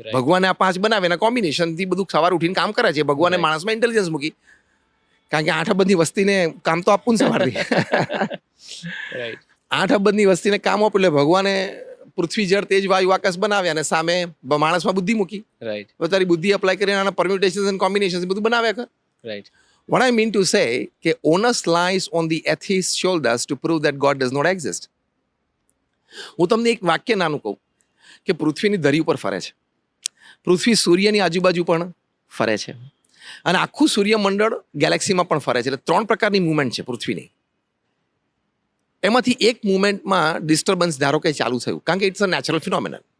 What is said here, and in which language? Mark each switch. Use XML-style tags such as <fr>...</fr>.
<gu>ભગવાને આ 5 બનાવે એના કોમ્બિનેશનથી બધું સવાર ઉઠીને કામ કરે છે. ભગવાને માણસમાં ઇન્ટેલિજન્સ મૂકી, કારણ કે 8 અબજની વસ્તીને કામ તો આપવું ને સવારથી. 8 અબજની વસ્તીને કામ આપ્યું એટલે ભગવાને પૃથ્વી, જળ, તેજ, વાયુ, આકાશ બનાવ્યા અને સામે માણસમાં બુદ્ધિ મૂકી. રાઈટ. તો તારી બુદ્ધિ અપ્લાય કરીને આના પરમ્યુટેશન્સ એન્ડ કોમ્બિનેશન્સ બધું બનાવ્યા કર. Right.</gu> <en>What I mean to say કે onus lies on the atheist's shoulders to prove that God does not exist.</en> <gu>હું તમને એક વાક્ય નાનું કહું કે પૃથ્વીની ધરી ઉપર ફરે છે. પૃથ્વી સૂર્યની આજુબાજુ પણ ફરે છે અને આખું સૂર્યમંડળ ગેલેક્સીમાં પણ ફરે છે. એટલે 3 પ્રકારની મુવમેન્ટ છે પૃથ્વીની. એમાંથી એક મુવમેન્ટમાં ડિસ્ટર્બન્સ ધારો કે ચાલુ થયું, કારણ કે ઇટ્સ અ નેચરલ ફિનોમિનન.</gu>